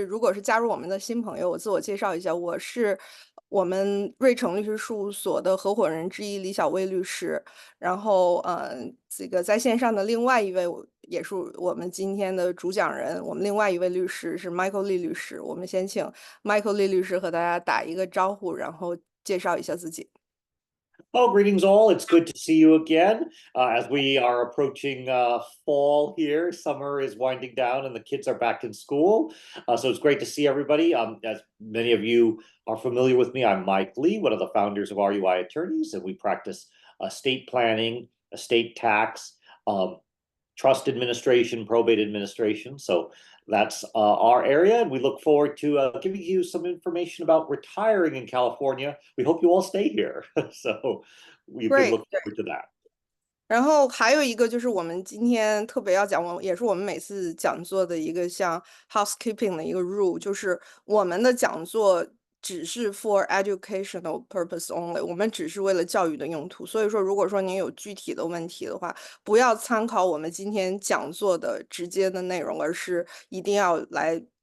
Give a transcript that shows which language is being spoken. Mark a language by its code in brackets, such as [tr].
[zh] 如果是加入我们的新朋友，我自我介绍一下，我是我们瑞成律师事务所的合伙人之一李小薇律师。然后，这个在线上的另外一位也是我们今天的主讲人，我们另外一位律师是 Michael 李律师。我们先请 Michael 李律师和大家打一个招呼，然后介绍一下自己。 [en] Oh, greetings all. It's good to see you again. As we are approaching fall here, summer is winding down and the kids are back in school. So it's great to see everybody. As many of you are familiar with me, I'm Mike Lee, one of the founders of RUI Attorneys, and we practice estate planning, estate tax, trust administration, probate administration. So that's our area, and we look forward to giving you some information about retiring in California. We hope you all stay here. So we can look forward to that. [zh] 然后还有一个就是我们今天特别要讲，也是我们每次讲座的一个像 housekeeping 的一个 rule，就是我们的讲座只是 [en] for educational purpose only， [zh] 我们只是为了教育的用途。所以说，如果说您有具体的问题的话，不要参考我们今天讲座的直接的内容，而是一定要来